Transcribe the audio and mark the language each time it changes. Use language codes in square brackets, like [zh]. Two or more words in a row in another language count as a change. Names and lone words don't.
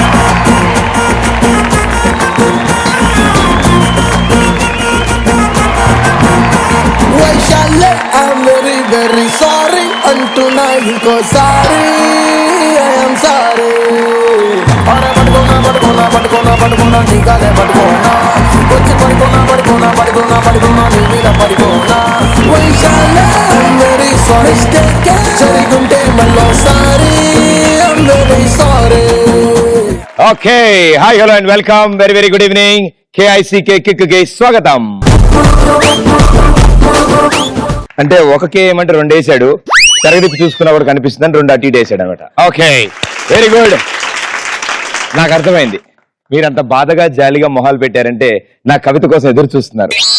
[en] Waishale, I'm very very sorry. Tonight because sorry, I am sorry. Are bargona nikale bargona. Ochi bargona nikale bargona. Waishale, I'm very sorry. Mistake [te] జరిగుంటే మళ్ళోసారి, [en] I'm very sorry. Okay, hi, hello and welcome. Very, very good evening. KICK [te] కిక్కి స్వాగతం. అంటే ఒక కే ఏమంటే రెండు వేసాడు, తరగతి చూసుకున్నప్పుడు కనిపిస్తుందని రెండు అటు ఇటు వేసాడు అనమాట. [en] Okay, very good. [te] నాకు అర్థమైంది, మీరంత బాధగా జాలిగా మొహాలు పెట్టారంటే నా కవిత కోసం ఎదురు చూస్తున్నారు.